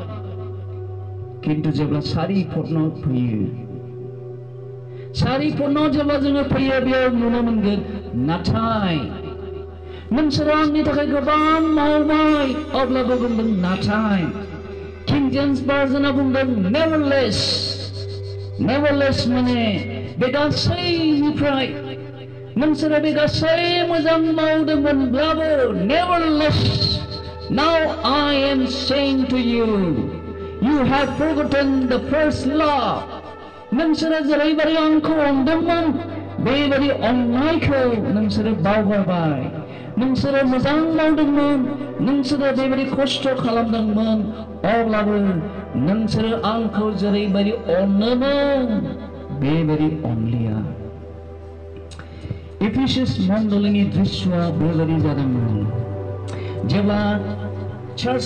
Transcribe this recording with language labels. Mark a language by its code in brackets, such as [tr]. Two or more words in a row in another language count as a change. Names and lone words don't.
[brx] किन्तु जेब्ला सारि पदनाव फैयो सारि पदनाव जेब्ला जोङो फैयो बेयाव नुनो मोनगोन नाथाय नोंसोरो आंनि थाखाय गोबां मावबाय अब्लाबो बुंदों नाथाय किं जेम्स भार्जनआ बुंदों नेभारलेस माने बे गासैनिफ्राय नोंसोरो बे गासै मोजां मावदोंमोनब्लाबो [en] nevertheless now I am saying to you you have forgotten the first [brx] love नोंसोरो जेरैबायदि आंखौ अनदोंमोन बेबायदि अननायखौ नोंसोरो बावगारबाय नोंसोरो मोजां मावदोंमोन नोंसोरो बेबायदि खस्थ' खालामदोंमोन अब्लाबो नोंसोरो आंखौ जेरैबायदि अनोमोन बेबायदि अनलिया एफिसियास मण्डलीनि दृश्यआ बेबायदि जादोंमोन जेब्ला चार्च